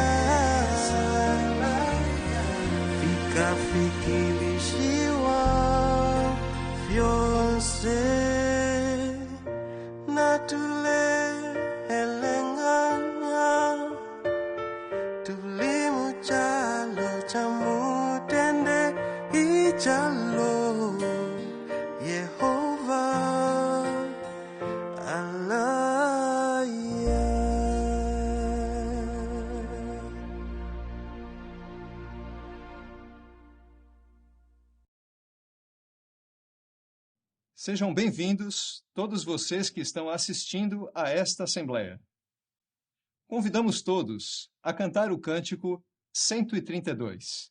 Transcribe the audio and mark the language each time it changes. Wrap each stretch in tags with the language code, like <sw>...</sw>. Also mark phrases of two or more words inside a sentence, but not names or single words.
<bem>fikafikilishiwa fyonse natule elenganya tulimuchalo chamutende ichalo Yehova alaya.</bem> <pt>Sejam bem-vindos todos vocês que estão assistindo a esta Assembleia. Convidamos todos a cantar o cântico 132.</pt>